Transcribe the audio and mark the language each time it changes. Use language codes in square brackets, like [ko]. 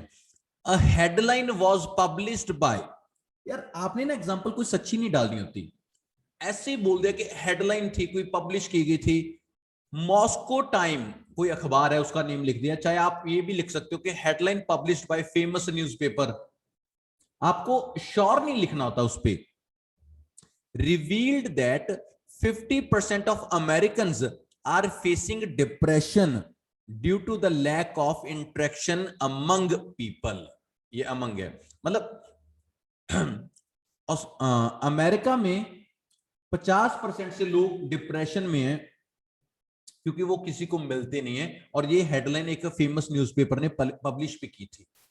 [en] a headline was published by, [hi] यार आपने ना एग्जाम्पल कोई सच्ची नहीं डालनी होती, ऐसे ही बोल दिया कि हेडलाइन थी, कोई पब्लिश की गई थी। मॉस्को टाइम कोई अखबार है उसका नेम लिख दिया। चाहे आप ये भी लिख सकते हो कि headline published by famous newspaper, आपको श्योर नहीं लिखना होता उस पे। [en] revealed that 50% of Americans are facing depression due to the lack of interaction among people। [hi] ये among है, मतलब अमेरिका में 50% से लोग डिप्रेशन में हैं क्योंकि वो किसी को मिलते नहीं है। और ये हेडलाइन एक फेमस न्यूज़पेपर ने पब्लिश भी की थी।